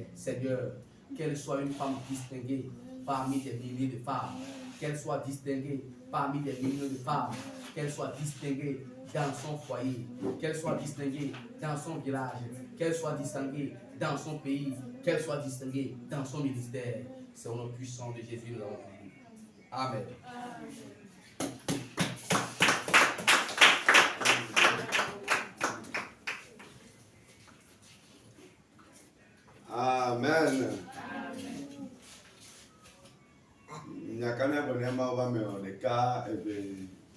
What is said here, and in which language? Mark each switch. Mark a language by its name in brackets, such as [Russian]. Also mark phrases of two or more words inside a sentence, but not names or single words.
[French] Seigneur, qu'elle soit une femme distinguée parmi des milliers de femmes, qu'elle soit distinguée parmi des millions de femmes, qu'elle soit distinguée dans son foyer, qu'elle soit distinguée dans son village, qu'elle soit distinguée dans son pays, qu'elle soit distinguée dans son ministère. C'est au nom puissant de Jésus nous avons prié. Amen. Amen. Nyakana bonema ba me oneka ebe.